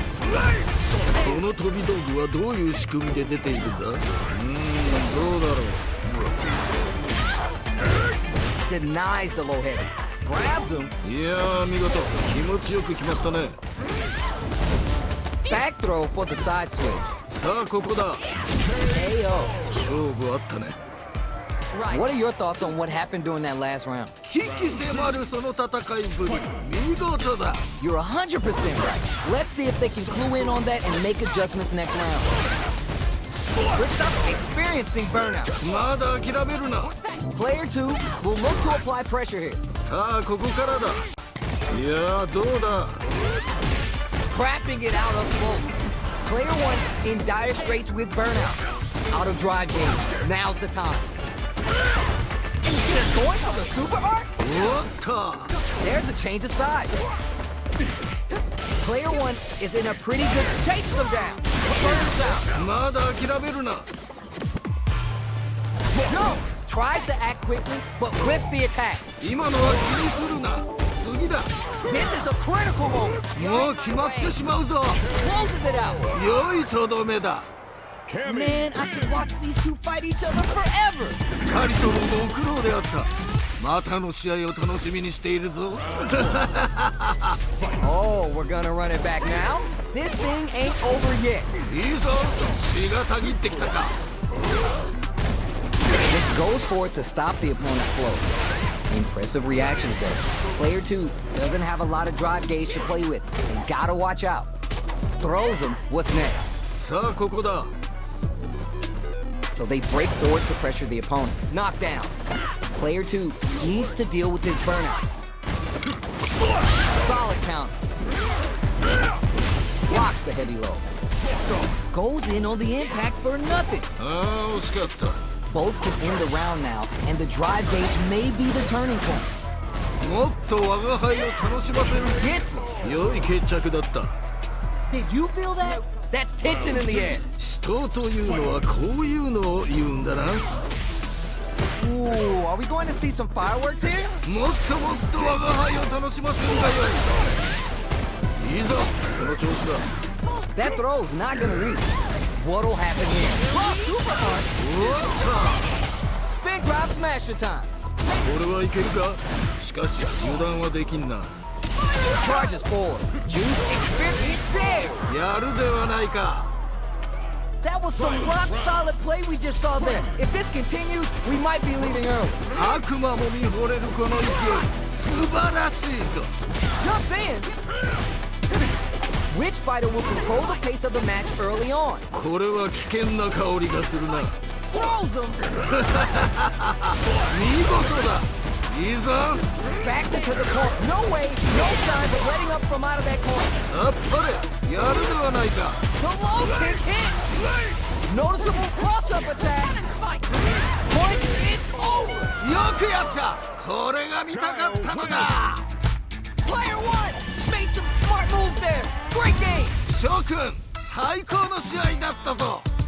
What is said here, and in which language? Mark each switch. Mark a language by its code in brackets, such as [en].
[ja] この飛び道具はどういう仕組みで出ているんだ。どうだろう。 [en] Denies the low header. Grabs him. [ja] いやー、見事、気持ちよく決まったね。 [en] Back throw for the side switch. [ja] さあここだ。 [en] KO. [ja] 勝負あったね。 [en] What are your thoughts on what happened during that last round? [ja] 危機迫るその戦いぶり、見事だ。 [en] You're 100% right. Let's see if they can clue in on that and make adjustments next round. Rips up, experiencing burnout. [ja] まだ諦めるな。 [en] Player two will look to apply pressure here. [ja] さあここからだ。いやー、どうだ。 [en] Scrapping it out up close. Player one in dire straits with burnout. Out of drive gauge. Now's the time. And they're going for the super arc? [ja] おっと。 [en] There's a change of size. Player one is in a pretty good chase them down. Burns out. [ja] まだ諦めるな。 [en] Jump. Tries to act quickly, but whiffs the attack. [ja] 今のは気にするな。次だ。 [en] This is a critical moment. [ja] もう決まってしまうぞ。 [en] Closes it out. [ja] 良いとどめだ。 [en] Cammy. Man, I could watch these two fight each other forever. [ja] 二人ともご苦労であった。またの試合を楽しみにしているぞ。 [en] Oh, we're gonna run it back now? This thing ain't over yet. [ja] いいぞ、血がたぎってきたか。 [en] Just goes for it to stop the opponent's flow. Impressive reactions there. Player two doesn't have a lot of drive gauge to play with. You gotta watch out. Throws him. What's next? [ja] さあここだ。 [en] So they break forward to pressure the opponent. Knockdown. Player two needs to deal with his burnout. Solid counter. Blocks the heavy low. Goes in on the impact for nothing. [ja] ああ、惜しかった。 [en] Both can end the round now, and the drive gauge may be the turning point. [ja] もっと我が輩を楽しませる。 [en] Gets him. [ja] 良い決着だった。 [en] Did you feel that? That's tension in the air. [ja] 死闘というのはこういうのを言うんだな。 [en] Ooh, are we going to see some fireworks here? [ja] もっともっと我が輩を楽しませるがよい。いいぞ、その調子だ。 [en] That throw's not gonna reach. What'll happen here? Oh, super hard. [ja] おっ [en] Spin drive smasher time. [ja] と、これはいけるか。しかし油断はできんな。 [en] Charges forward. Juice experience there. [ja] やるではないか。 [en] That was some rock solid play we just saw there. If this continues, we might be leading early. [ja] 悪魔も見惚れるこの勢い、素晴らしいぞ。 [en] Jumps in. Which fighter will control the pace of the match early on? [ja] これは危険な香りがするな。 [en] Throws him. [ja] 見事だ。いいぞ。 [en] Back to the corner. No way. No signs of letting up from out of that corner. [ja] あっぱれ、やるではないか。 [en] The low kick hit. Noticeable cross-up attack. Point is over. [ja] よくやった。これが見たかったのだ。 [en] Player one made some smart moves there. Great game. [ja] 諸君、最高の試合だったぞ。